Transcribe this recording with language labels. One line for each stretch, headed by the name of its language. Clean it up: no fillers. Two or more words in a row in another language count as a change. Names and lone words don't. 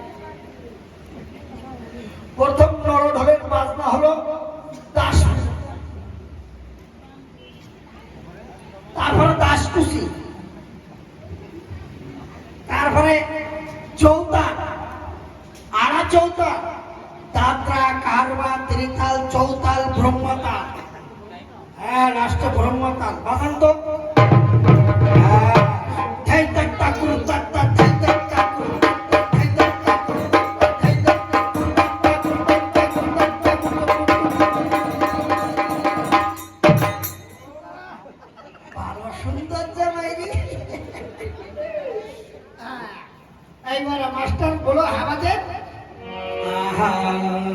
Bangla: প্রথম নড়ু ঢোলের বাজনা হলো দাস, তারপরে দাসকুচি, তারপরে চৌতা, আড়া চৌতা, দাত্রা, কারবা, ত্রিতাল, চৌতাল, ব্রহ্মতাল। হ্যাঁ, রাষ্ট্র ব্রহ্মতাল বাজান তো। হ্যাঁ, ঠাই তাক তাকুর তাক তাক, ঠাই তাক তাকুর তাক তাক, ঠাই তাক তাকুর তাক তাক, ঠাই তাক তাকুর তাক তাক, তাকুর তাক তাকুর তাক তাকুর তাক। ভালো সুন্দর জামাই রে। এইবার মাস্টার বলো হাওয়া দে।